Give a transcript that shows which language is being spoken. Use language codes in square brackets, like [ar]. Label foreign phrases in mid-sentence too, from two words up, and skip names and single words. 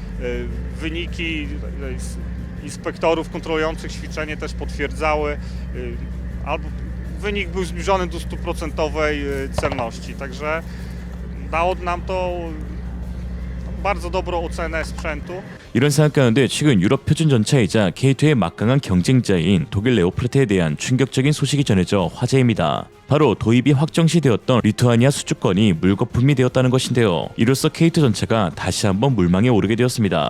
[pl] Wyniki inspektorów kontrolujących ćwiczenie też potwierdzały. Albo wynik był zbliżony do 100% celności. Także dało nam to bardzo dobrą ocenę sprzętu. [ko] 이런 상황 가운데 최근 유럽 표준 전차이자 K2의 막강한 경쟁자인 독일 레오파르트에 대한 충격적인 소식이 전해져 화제입니다. 바로 도입이 확정시되었던 리투아니아 수주권이 물거품이 되었다는 것인데요. 이로써 K2 전차가 다시 한번 물망에 오르게 되었습니다.